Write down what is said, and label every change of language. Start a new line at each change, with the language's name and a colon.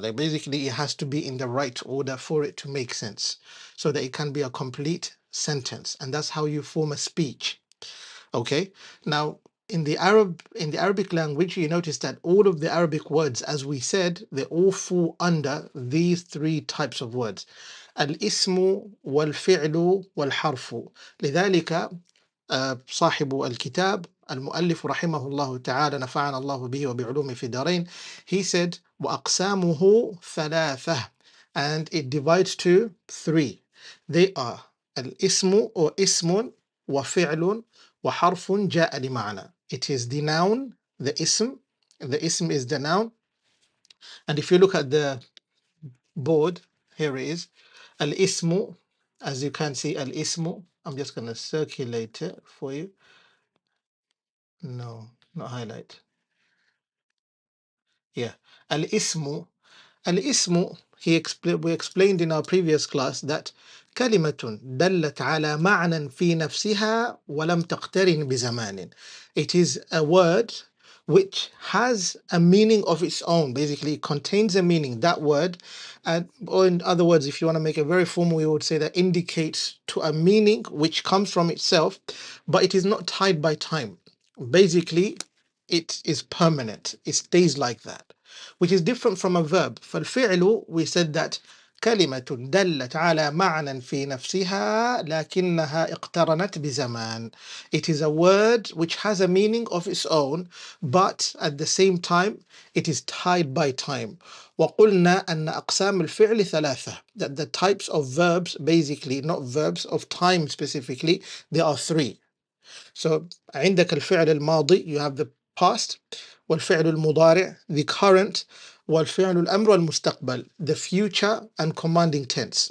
English: Like basically, it has to be in the right order for it to make sense, so that it can be a complete sentence, and that's how you form a speech. Okay. Now, in the Arabic language, you notice that all of the Arabic words, as we said, they all fall under these three types of words:
Arabic: الاسم والفعل والحرف. لذلك صاحب الكتاب المؤلف رحمه الله تعالى نفعنا الله به وبعلومه في الدارين,
English: he said
Arabic: وأقسامه ثلاثة,
English: and it divides to three. They are
Arabic: الاسم or اسم وفعل وحرف جاء لمعنى.
English: It is the noun, the ism is the noun. And if you look at the board, here it is. Al-ismu, as you can see, al-ismu. I'm just going to circulate it for you. No, not highlight. Yeah. Al-ismu. Al-ismu, we explained in our previous class that
Arabic: كلمة دلت على معنى في نفسها ولم تقترن بزمان.
English: It is a word which has a meaning of its own. Basically, it contains a meaning, that word. And, or in other words, if you want to make it very formal, we would say that indicates to a meaning which comes from itself, but it is not tied by time. Basically, it is permanent. It stays like that, which is different from a verb.
Arabic: فالفعل,
English: we said that
Arabic: كلمة دلت على معنى في نفسها لكنها اقترنت بزمان.
English: It is a word which has a meaning of its own, but at the same time it is tied by time.
Arabic: وقلنا أن أقسام الفعل ثلاثة.
English: That the types of verbs, basically not verbs of time specifically, there are three. So
Arabic: عندك الفعل الماضي,
English: you have the past,
Arabic: والفعل المضارع,
English: the current,
Arabic: والفعل الأمر والمستقبل,
English: the future and commanding tense.